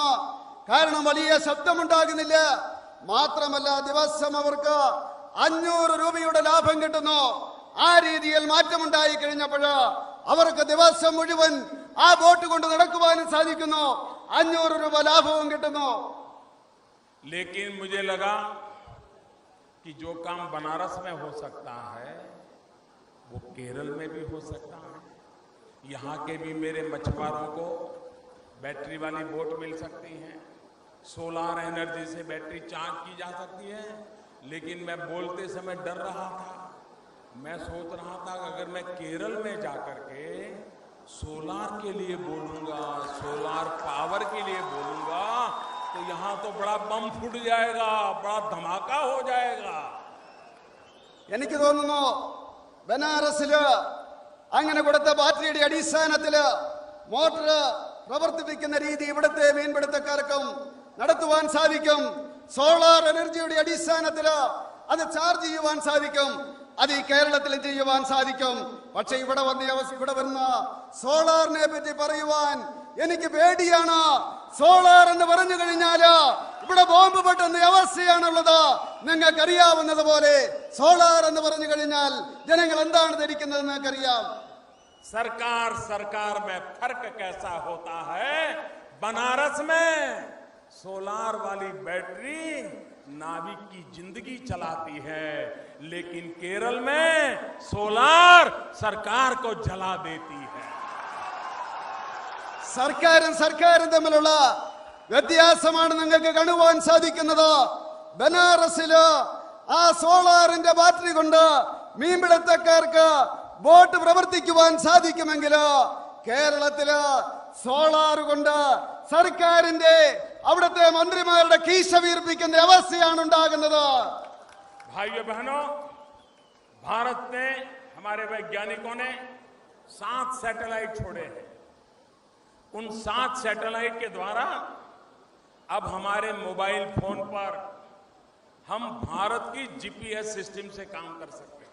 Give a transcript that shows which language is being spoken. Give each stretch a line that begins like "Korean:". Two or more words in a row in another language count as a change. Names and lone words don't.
Malayalam: കാരണം വലിയ ശബ്ദമുണ്ടാകുന്നില്ല. മാത്രമല്ല ദിവസം അവർക്ക് 500 രൂപയുടെ ലാഭം കിട്ടുന്നു. ആ രീതിയിൽ മാറ്റമുണ്ടായി കഴിഞ്ഞപ്പോൾ അവർക്ക് ദിവസം മുഴുവൻ ആ ബോട്ട് കൊണ്ട് നടക്കുവാനും സാധിക്കുന്നു. 500 രൂപ ലാഭവും കിട്ടുന്നു.
Hindi: लेकिन मुझे लगा कि जो काम बनारस में हो सकता है वो केरल में भी हो सकता है. यहाँ के भी मेरे मछुआरों को बैटरी वाली बोट मिल सकती है,
English: solar energy
Hindi: से बैटरी चार्ज की जा सकती है. लेकिन मैं बोलते समय डर रहा था. मैं सोच रहा था कि अगर मैं केरल में जाकर के सोलार के लिए बोलूंगा,
English: solar power
Hindi: के लिए बोलूंगा, तो यहां तो बड़ा बम फूट जाएगा, बड़ा धमाका हो जाएगा।
Malayalam: എനിക്ക് തോന്നുന്നു ബനാറസില് അങ്ങനെ കൊടുത്ത ബാറ്ററിയുടെ അടിസ്ഥാനത്തില് മോട്ടോർ പ്രവർത്തിപ്പിക്കുന്ന രീതി ഇവിടുത്തെ മീൻപിടുത്തക്കാർക്കും നടത്തുവാൻ സാധിക്കും. സോളാർ എനർജിയുടെ അടിസ്ഥാനത്തില് അത് ചാർജ് ചെയ്യുവാൻ സാധിക്കും. അത് ഈ കേരളത്തിലും ചെയ്യുവാൻ സാധിക്കും. പക്ഷെ ഇവിടെ വരുന്ന സോളാറിനെ പറ്റി പറയുവാൻ എനിക്ക് പേടിയാണ്. സോളാർ എന്ന് പറഞ്ഞു കഴിഞ്ഞാല് ഇവിടെ ബോംബ് പൊട്ടുന്ന അവസ്ഥയാണുള്ളത്. നിങ്ങൾക്കറിയാവുന്നതുപോലെ സോളാർ എന്ന് പറഞ്ഞു കഴിഞ്ഞാൽ ജനങ്ങൾ എന്താണ് ധരിക്കുന്നത് നിങ്ങൾക്കറിയാം.
Hindi: सरकार में फर्क कैसा होता है? बनारस में सोलार वाली बैटरी नाविक की जिंदगी चलाती है, लेकिन केरल में सोलार सरकार को जला देती है.
Malayalam: സർക്കാരും തമ്മിലുള്ള വ്യത്യാസമാണ് നിങ്ങൾക്ക് കാണുവാൻ സാധിക്കുന്നത്. ബനാറസില് ആ സോളാറിന്റെ ബാറ്ററി കൊണ്ട് മീൻപിടുത്തക്കാർക്ക് ബോട്ട് പ്രവർത്തിക്കുവാൻ സാധിക്കുമെങ്കിലോ കേരളത്തില് സോളാർ കൊണ്ട് സർക്കാരിന്റെ അവിടുത്തെ മന്ത്രിമാരുടെ കീശ വീർപ്പിക്കുന്ന അവസ്ഥയാണ് ഉണ്ടാകുന്നത്.
Hindi: भाइयों बहनों, भारत ने, हमारे वैज्ञानिकों ने 7 सैटेलाइट छोड़े हैं. उन 7 सैटेलाइट के द्वारा अब हमारे
English: mobile phone
Hindi: पर हम भारत की
English: GPS system
Hindi: से काम कर सकते हैं.